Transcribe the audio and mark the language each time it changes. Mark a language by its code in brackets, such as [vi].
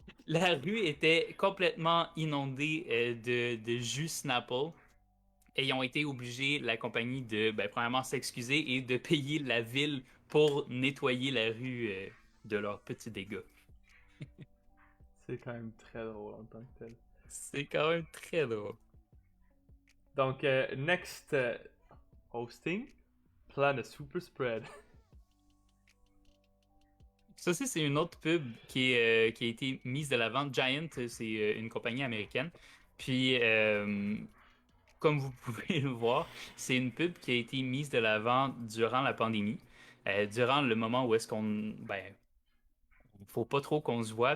[fr] La rue était complètement inondée de jus Snapple. Et ils ont été obligés, la compagnie, de, premièrement, s'excuser et de payer la ville pour nettoyer la rue de leurs petits dégâts. C'est quand même très drôle en tant que tel. C'est quand même très drôle. [en] Donc, next hosting, plan a super spread. [fr] Ça aussi, c'est une autre pub qui a été mise de l'avant. Giant, c'est une compagnie américaine. Puis, comme vous pouvez le voir, c'est une pub qui a été mise de l'avant durant la pandémie. Durant le moment où est-ce qu'on... faut pas trop qu'on se voit.